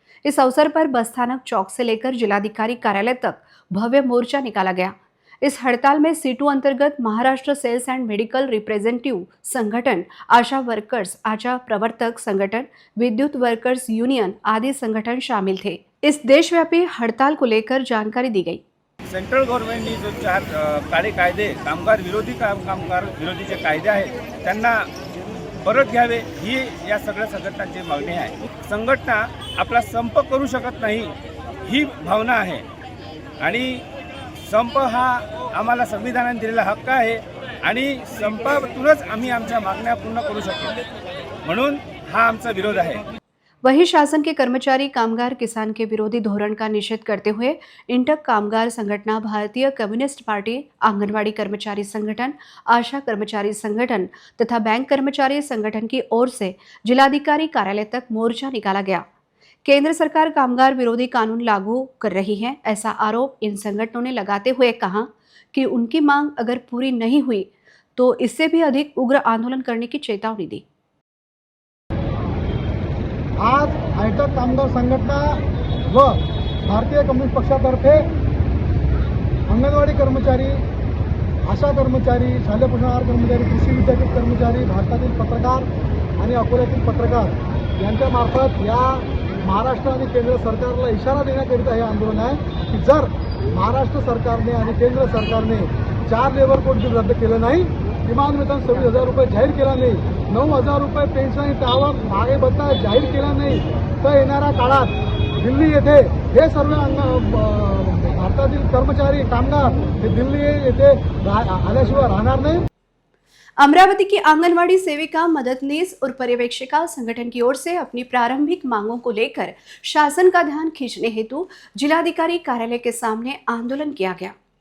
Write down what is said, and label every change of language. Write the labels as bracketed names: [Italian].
[Hindi] इस अवसर पर बस स्थानक चौक से लेकर जिलाधिकारी कार्यालय तक भव्य मोर्चा निकाला गया। इस हड़ताल में सीटू अंतर्गत Maharashtra sales and medical representative संगठन, आशा वर्कर्स, आशा प्रवर्तक संगठन, विद्युत वर्कर्स यूनियन आदि संगठन शामिल थे। इस देशव्यापी हड़ताल को लेकर जानकारी दी गई। [Marathi] सेंट्रल गव्हर्नमेंटनी जो 4 काळे कायदे कामगार विरोधी कामगार विरोधी जे कायदे आहेत त्यांना परत घ्यावे ही या सगळ्या संघटनांची मागणी आहे। संघटना आपला संप करू शकत नाही ही भावना आहे आणि संप हा आम्हाला संविधानाने दिलेला हक्क आहे आणि संपातूनच आम्ही आमच्या मागण्या पूर्ण करू शकतो, म्हणून हा आमचा विरोध आहे। [Hindi] वहीं शासन के कर्मचारी, कामगार, किसान के विरोधी धोरण का निषेध करते हुए इंटक कामगार संगठन, भारतीय कम्युनिस्ट पार्टी, आंगनवाड़ी कर्मचारी संगठन, आशा कर्मचारी संगठन तथा बैंक कर्मचारी संगठन की ओर से जिलाधिकारी कार्यालय तक मोर्चा निकाला गया। केंद्र सरकार कामगार विरोधी कानून लागू कर रही है, ऐसा आरोप इन संगठनों ने लगाते हुए कहा कि उनकी मांग अगर पूरी नहीं हुई तो इससे भी अधिक उग्र आंदोलन करने की चेतावनी दी। [Marathi] आज आयटक कामगार संघटना व भारतीय कम्युनिस्ट पक्षातर्फे अंगणवाडी कर्मचारी, आशा कर्मचारी, शालेय पोषण आहार कर्मचारी, कृषी विद्यापीठ कर्मचारी, भारतातील पत्रकार आणि अकोल्यातील पत्रकार यांच्या मार्फत या महाराष्ट्र आणि केंद्र सरकारला इशारा देण्याकरिता हे आंदोलन आहे की जर महाराष्ट्र सरकारने आणि केंद्र सरकारने 4 लेबर कोड बिल रद्द केलं नाही, किमान वेतन 26,000 रुपये जाहीर केला नाही, 9,000 रुपये पेन्शन आणि त्यावर मागे भत्ता जाहीर केला नाही तर येणाऱ्या काळात दिल्ली येथे हे सर्व भारतातील कर्मचारी कामगार हे दिल्ली येथे आल्याशिवाय राहणार नाही। [Hindi] अमरावती की आंगनवाड़ी सेविका, मददनीस और पर्यवेक्षिका संगठन की ओर से अपनी प्रारंभिक मांगों को लेकर शासन का ध्यान खींचने हेतु जिलाधिकारी कार्यालय के सामने आंदोलन किया गया।